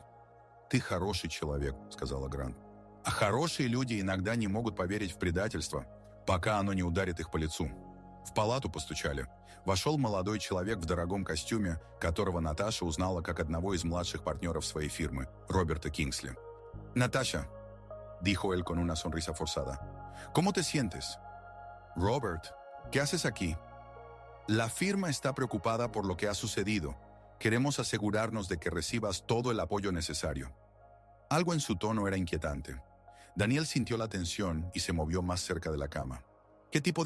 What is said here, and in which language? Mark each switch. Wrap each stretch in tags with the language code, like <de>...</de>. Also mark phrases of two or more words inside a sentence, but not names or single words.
<ru>«Ты хороший человек», — сказала Грант. «А хорошие люди иногда не могут поверить в предательство, пока оно не ударит их по лицу». В палату постучали. Вошел молодой человек в дорогом костюме, которого Наташа узнала как одного из младших партнеров своей фирмы, Роберта Кингсли. «Наташа», —</ru> <es>dijo él con una sonrisa forzada, «¿cómo te sientes?» «Robert, ¿qué haces aquí?» «La firma está preocupada por lo que ha sucedido. Queremos asegurarnos de que recibas todo el apoyo necesario». Algo en su tono era inquietante. Daniel sintió la tensión y se movió más cerca de la cama.</es>